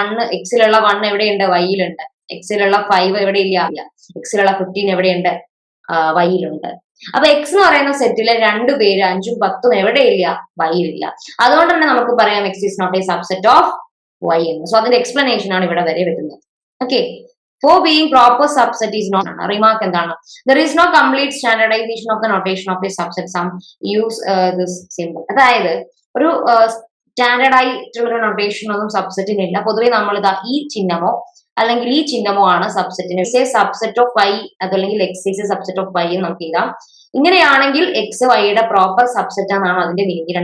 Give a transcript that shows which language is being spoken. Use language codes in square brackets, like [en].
[ml] 1 എക്സിലുള്ള 1 എവിടെയുണ്ട്? വൈയിലുണ്ട്. എക്സിലുള്ള 5 എവിടെ ഇല്ല? എക്സിലുള്ള 15 എവിടെയുണ്ട്? വൈയിലുണ്ട്. അപ്പൊ എക്സ് എന്ന് പറയുന്ന സെറ്റിലെ 2 പേര് 5ഉം 10ഉം എവിടെയില്ല? വൈയിലില്ല. അതുകൊണ്ട് തന്നെ നമുക്ക് പറയാം [en] X is not a subset of Y [ml] എന്ന്. സോ അതിന്റെ എക്സ്പ്ലനേഷൻ ആണ് ഇവിടെ വരെ വരുന്നത്. [en] okay, for being proper subset is not remark [ml] എന്താണ്? [en] There is no complete standardization of the notation of a subset. Some use this symbol. [ml] അതായത് ഒരു standard ആയിട്ടുള്ള നൊട്ടേഷൻ ഒന്നും സബ്സെറ്റിനില്ല. പൊതുവെ നമ്മൾ ഇതാ ഈ ചിഹ്നമോ അല്ലെങ്കിൽ ഈ ചിഹ്നമോ ആണ് സബ്സെറ്റിന്. [en] subset of Y [ml] അതല്ലെങ്കിൽ [en] X is a subset of Y [ml] എന്ന് നമുക്ക് എഴുതാം. ഇങ്ങനെയാണെങ്കിൽ എക്സ് വൈയുടെ പ്രോപ്പർ സബ്സെറ്റ് ആണെന്നാണ് അതിന്റെ മീനിങ്.